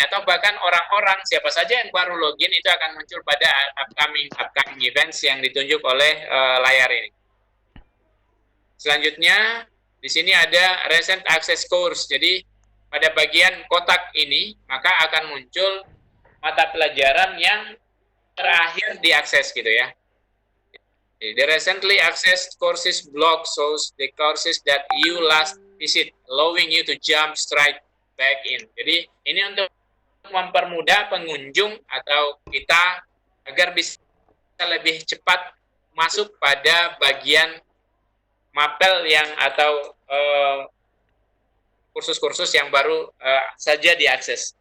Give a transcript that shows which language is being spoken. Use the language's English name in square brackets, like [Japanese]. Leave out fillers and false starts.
[Indonesian] Atau bahkan orang-orang siapa saja yang baru login itu akan muncul pada upcoming events yang ditunjuk oleh layar ini. Selanjutnya di sini ada recent access course. Jadi pada bagian kotak ini maka akan muncul mata pelajaran yang terakhir diakses gitu ya. [English] The recently accessed courses block shows the courses that you last visit, allowing you to jump straight back in. [Indonesian] Jadi ini untuk mempermudah pengunjung atau kita agar bisa lebih cepat masuk pada bagian mapel yang atau kursus-kursus yang baru saja diakses.